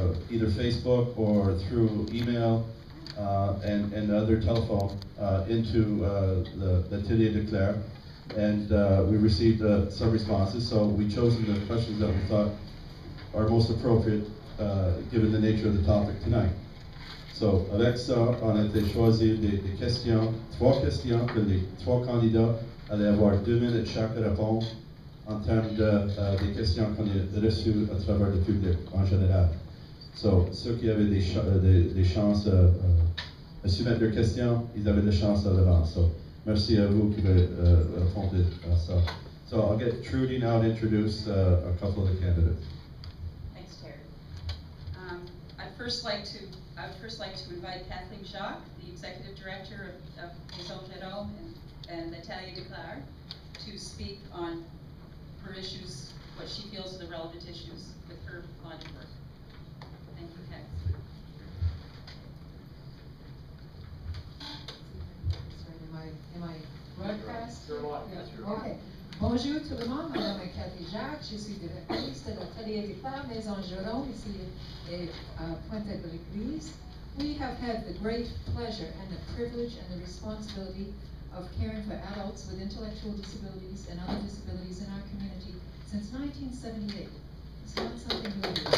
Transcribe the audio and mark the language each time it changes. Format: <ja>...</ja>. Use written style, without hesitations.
<en>either Facebook or through email and other telephone into the Atelier de Clare, and we received some responses, so we chosen the questions that we thought are most appropriate given the nature of the topic tonight.</en> <fr>So, avec ça, on a été choisir des questions, 3 questions que les 3 candidats allaient avoir 2 minutes chaque à répondre en termes des questions qu'on a reçues à travers le public en général. So, ceux qui avaient des chances à soumettre leurs questions, ils avaient des chances à l'avance. So, merci à vous qui avez répondu à ça.</fr> <en>So, I'll get Trudy now to introduce a couple of the candidates. Thanks, Terry. I would first like to invite Kathleen Jacques, the Executive Director of Maison Géron and Atelier de Clare, to speak on her issues, what she feels are the relevant issues with her line of work. Thank you, Kathleen. Sorry, am I broadcast? Okay.</en> <fr>Bonjour tout le monde, mon nom est Cathy Jacques, je suis directrice de l'Atelier de Clare, Maison Géron, ici à Pointe-à-l'Église.</fr> <en>We have had the great pleasure and the privilege and the responsibility of caring for adults with intellectual disabilities and other disabilities in our community since 1978. It's not something new.</en>